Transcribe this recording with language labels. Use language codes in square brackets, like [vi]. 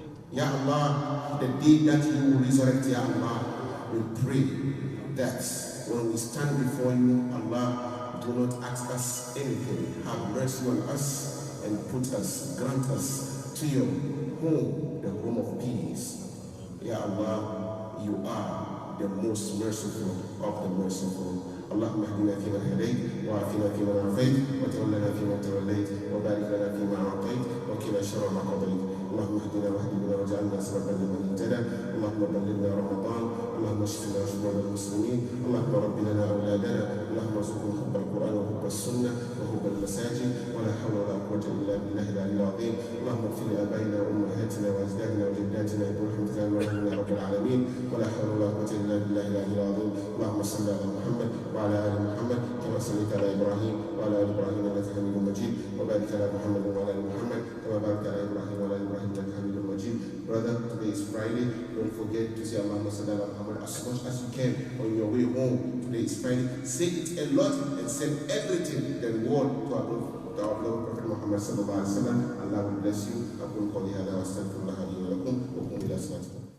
[en] Ya Allah, the day that you will resurrect, Ya Allah, we pray that when we stand before you, Allah, do not ask us anything. Have mercy on us and put us, grant us to your home, the home of peace. Ya Allah, you are the most merciful of the merciful. [ar] اللهم اهدنا فيمن هديت وعافنا فيمن عافيت وتولنا فيمن توليت وبارك لنا فيما اعطيت وقنا شر ما قضيت. اللهم اهدنا واهد بنا واجعلنا سببا لمن اهتدى. اللهم بلغنا رمضان. اللهم اشفنا واشف المسلمين. اللهم رب لنا اولادنا. اللهم ارزقهم حب القران وحب السنه وحب المساجد ولا حول ولا قوه الا بالله العلي العظيم. اللهم اغفر لابائنا وامهاتنا واجدادنا وجداتنا برحمتك يا رب العالمين ولا حول ولا قوه الا بالله العلي العظيم. اللهم صل على محمد وعلى آل محمد كما صليت على إبراهيم وعلى آل إبراهيم إنك حميد مجيد وبارك على محمد وعلى آل محمد كما باركت على إبراهيم وعلى آل إبراهيم إنك حميد مجيد. [en] Brother, today is Friday. Don't forget to say [ar] Allahumma salli ala Muhammad [en] as much as you can on your way home. Today is Friday. Say it a lot and send everything, the reward to our beloved Prophet Muhammad sallallahu alaihi wasallam. Allah will bless you. [ar] أقول قولي هذا وأستغفر الله لي ولكم وقوموا إلى صلاتكم.